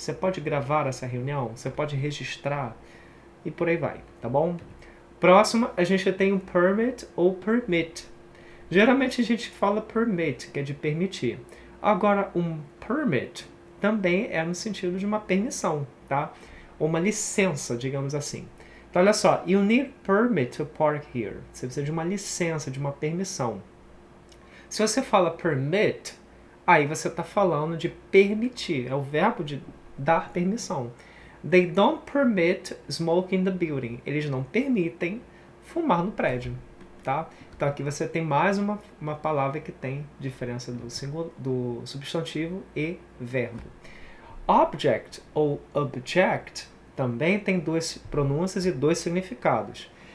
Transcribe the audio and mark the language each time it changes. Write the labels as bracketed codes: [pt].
[pt] Você pode gravar essa reunião? Você pode registrar? E por aí vai, tá bom? Próxima, a gente tem o permit ou permit. Geralmente a gente fala permit, que é de permitir. Agora, um permit também é no sentido de uma permissão, tá? Ou uma licença, digamos assim. Então, olha só, [en] you need permit to park here. [pt] Você precisa de uma licença, de uma permissão. Se você fala permit, aí você está falando de permitir, é o verbo de dar permissão. [en] They don't permit smoke in the building. [pt] Eles não permitem fumar no prédio, tá? Então aqui você tem mais uma palavra que tem diferença do substantivo e verbo. Object ou object também tem duas pronúncias e dois significados.